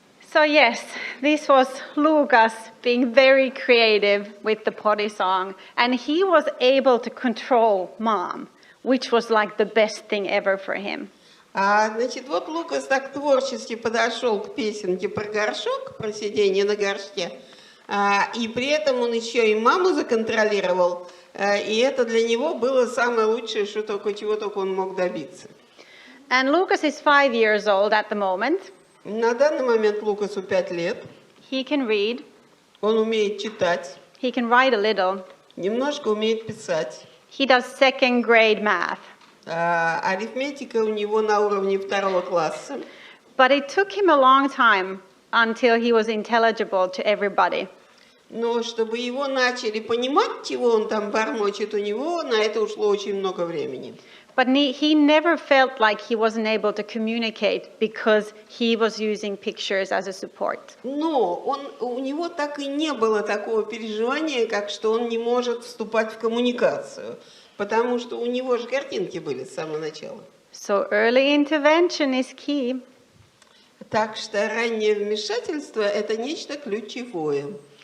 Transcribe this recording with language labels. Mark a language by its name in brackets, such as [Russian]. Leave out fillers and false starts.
[English] So yes, this was Lucas being very creative with the potty song, and he was able to control mom, which was like the best thing ever for him. [Russian] Значит, вот Лукас так творчески подошел к песенке про горшок, про сидение на горшке, и при этом он еще и маму законтролировал, и это для него было самое лучшее, чего только он мог добиться. [English] And Lucas is 5 years old at the moment. [Russian] На данный момент Лукасу 5 лет. [English] He can read, [Russian] Он умеет читать, [English] he can write a little, [Russian] немножко умеет писать. [English] he does second grade math. [Russian] Арифметика у него на уровне 2 класса. [English] But it took him a long time until he was intelligible to everybody. [Russian] Но чтобы его начали понимать, чего он там бормочет, у него на это ушло очень много времени. [English] But he never felt like he wasn't able to communicate because he was using pictures as a support. [Russian] Но у него так и не было такого переживания, как что он не может вступать в коммуникацию, потому что у него же картинки были с самого начала. [English] So early intervention is key. [Russian] Так что раннее вмешательство – это нечто ключевое.